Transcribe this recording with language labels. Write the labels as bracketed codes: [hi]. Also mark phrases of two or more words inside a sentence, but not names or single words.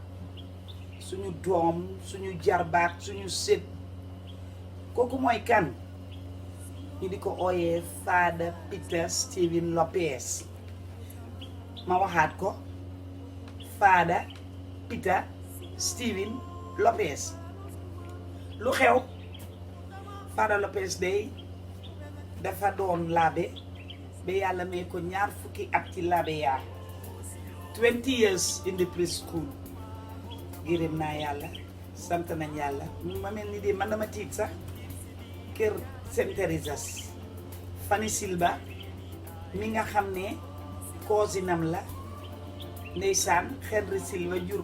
[wo] suñu jarbaat suñu sët kooku mooy kan ñu di ko ooyee Father Peter Stephen Lopez ma waxaat ko Father Peter Stephen Lopez lu xew Father Lopez day dafa doon laabe ba yàlla may ko 20 at ci laabe yaa [en] 20 years in the preschool [wo] gërëm naa yàlla sant nañ yàlla ma mel ni de man dama tiit sax kër Saint Teresa's Fanny Silva mi nga xam ne cousinam la ndeysaan Henry Silva jur